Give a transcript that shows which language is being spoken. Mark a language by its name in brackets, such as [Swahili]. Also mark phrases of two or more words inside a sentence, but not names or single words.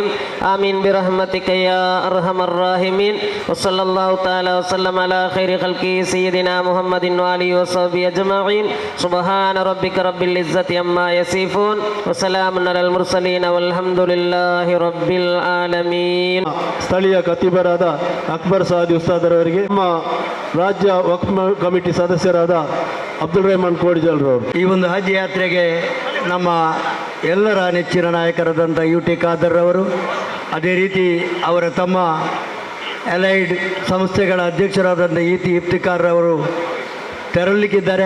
[Arabic] آمين برحمتك يا أرحم الراحمين. وصلى الله تعالى وسلم على خير خلقه سيدنا محمد وآله وصحبه أجمعين. سبحان ربك رب العزة عما يصفون وسلام على المرسلين والحمد لله رب العالمين. [Kannada] ಸ್ಥಳೀಯ ಖತೀಬರಾದ ಅಕ್ಬರ್ ಸಹದಿ ಉಸ್ತಾದರವರಿಗೆ, ನಮ್ಮ ರಾಜ್ಯ ವಕ್ಫ್ ಕಮಿಟಿ ಸದಸ್ಯರಾದ ಅಬ್ದುಲ್ ರೆಹಮಾನ್ ಕೋಡಿಜಲ್ರವರು, ಈ ಒಂದು ಹಜ್ ಯಾತ್ರೆಗೆ ನಮ್ಮ ಎಲ್ಲರ ನೆಚ್ಚಿನ ನಾಯಕರಾದಂಥ UT ಖಾದರ್ ಅವರು, ಅದೇ ರೀತಿ ಅವರ ತಮ್ಮ ಎಲೈಡ್ ಸಂಸ್ಥೆಗಳ ಅಧ್ಯಕ್ಷರಾದಂಥ ಇಫ್ತಿಖಾರ್ ಅವರು ತೆರಳಲಿಕ್ಕಿದ್ದಾರೆ.